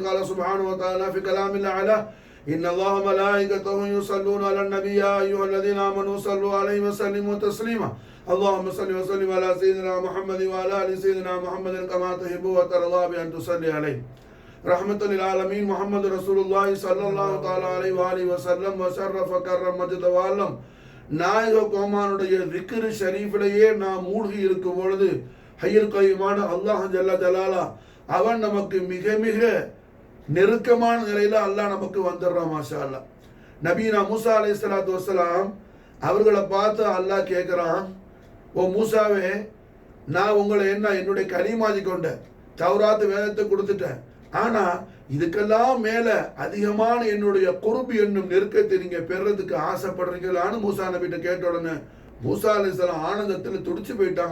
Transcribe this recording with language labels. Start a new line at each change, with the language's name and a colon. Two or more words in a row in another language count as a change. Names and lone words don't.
Arabic: قال سبحانه وتعالى في كلام الأعلى إن الله وملائكته يصلون على النبي يا أيها الذين آمنوا صلوا عليه وسلموا تسليما. اللهم صل وسلم على سيدنا محمد وعلى آل سيدنا محمد كما تحب وترضى بأن تصلي عليه. رحمة للعالمين محمد رسول الله صلى الله تعالى عليه وآله وسلم وشرف كرم مجد وعلم.
Tamil: நாயக கோமானுடைய திக்ர் ஷரீஃபிலேயே நாம் மூழ்கி இருக்கும் பொழுது
Arabic: الحي القيوم
Tamil: அல்லாஹ்
Arabic: جل جلاله
Tamil: அவன் நமக்கு மிக மிக நெருக்கமான நிலையில அல்லாஹ் நமக்கு வந்துடுறான்.
Arabic: ما شاء الله.
Tamil: நபீனா மூசா
Arabic: عليه الصلاة والسلام
Tamil: அவர்களை பார்த்து அல்லாஹ் கேட்குறான், ஓ மூசாவே, நான் உங்களை என்னுடைய கலீமாஜி கொண்டேன், தௌராத் வேதத்தை கொடுத்துட்டேன், ஆனா இதுக்கெல்லாம் மேல அதிகமான என்னுடைய குர்பு என்னும் நெருக்கத்தை நீங்க பெறதுக்கு ஆசைப்படுறீங்களான்னு மூசா நபிட்ட கேட்ட உடனே மூசா அலைஹிஸ்ஸலாம் ஆனந்தத்தில் துடிச்சு போயிட்டாங்க.